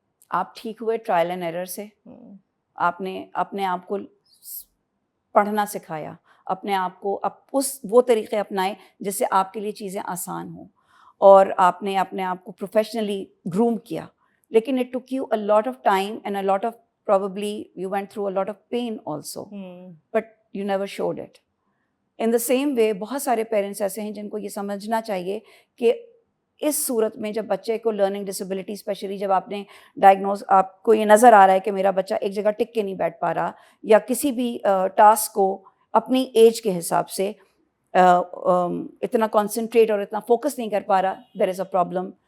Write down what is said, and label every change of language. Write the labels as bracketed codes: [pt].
[ur] آپ ٹھیک ہوئے ٹرائل اینڈ ایرر سے، آپ نے اپنے آپ کو پڑھنا سکھایا، اپنے آپ کو وہ طریقے اپنائے جس سے آپ کے لیے چیزیں آسان ہوں، اور آپ نے اپنے آپ کو پروفیشنلی گروم کیا. [en] لیکن it took you a lot of [ur] time and a lot of [en] probably you went through a lot of pain also, but you never showed it. In the same way [ur] بہت سارے parents ایسے ہیں جن کو یہ سمجھنا چاہیے کہ اس صورت میں جب بچے کو لرننگ ڈسیبلٹی اسپیشلی جب آپ نے ڈائگنوز آپ کو یہ نظر آ رہا ہے کہ میرا بچہ ایک جگہ ٹک کے نہیں بیٹھ پا رہا یا کسی بھی ٹاسک کو اپنی ایج کے حساب سے اتنا کانسنٹریٹ اور اتنا فوکس نہیں کر پا رہا, [en] There is a problem.